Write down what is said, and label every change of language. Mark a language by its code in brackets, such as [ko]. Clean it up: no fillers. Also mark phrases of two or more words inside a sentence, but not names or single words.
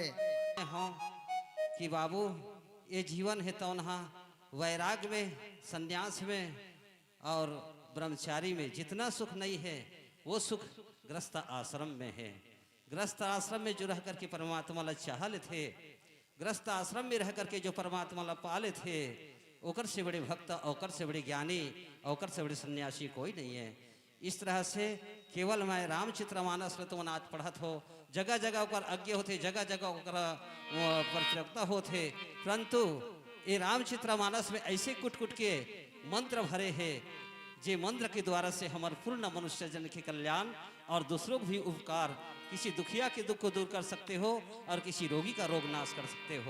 [hi] हाँ कि बाबू ये जीवन है तो नहा वैराग में, संन्यास में और ब्रह्मचारी में जितना सुख नहीं है वो सुख गृहस्थ आश्रम में है। गृहस्थ आश्रम में जो रह करके परमात्मा ला चाहले थे, गृहस्थ आश्रम में रह करके जो परमात्मा ला पाले थे, ओकर से बड़े भक्त, ओकर से बड़े ज्ञानी, ओकर से बड़े सन्यासी कोई नहीं है। इस तरह से केवल मैं रामचित्रमानस ऋतुमनाथ पढ़त हो, जगह जगह ओकर अज्ञ होते, जगह जगह ओकर प्रचुरता होते, परंतु ये रामचित्रमानस में ऐसे कुट कुट के मंत्र भरे हैं जे मंत्र के द्वारा से हमारे पूर्ण मनुष्य जन के कल्याण और दूसरों को भी उपकार, किसी दुखिया के दुख को दूर कर सकते हो और किसी रोगी का रोग नाश कर सकते हो।